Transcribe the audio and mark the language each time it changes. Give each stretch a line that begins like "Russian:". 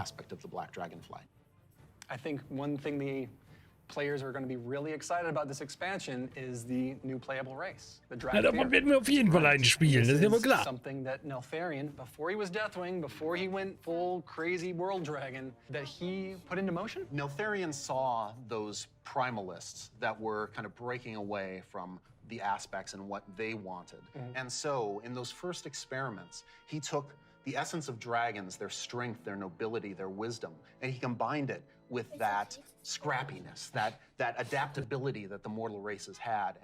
English: aspect of the Black Dragonflight. I think one thing the players are going to be really excited about this expansion is the new playable race, the
German: Ja, davon werden wir auf jeden Fall einen spielen, das ist ja wohl klar.
English: Something that Neltharion, before he was Deathwing, before he went full crazy world dragon, that he put into motion. Neltharion saw those primalists that were kind of breaking away from the aspects and what they wanted. And so, in those first experiments, he took the essence of dragons, their strength, their nobility, their wisdom, and he combined it with that scrappiness, that adaptability that the mortal races had.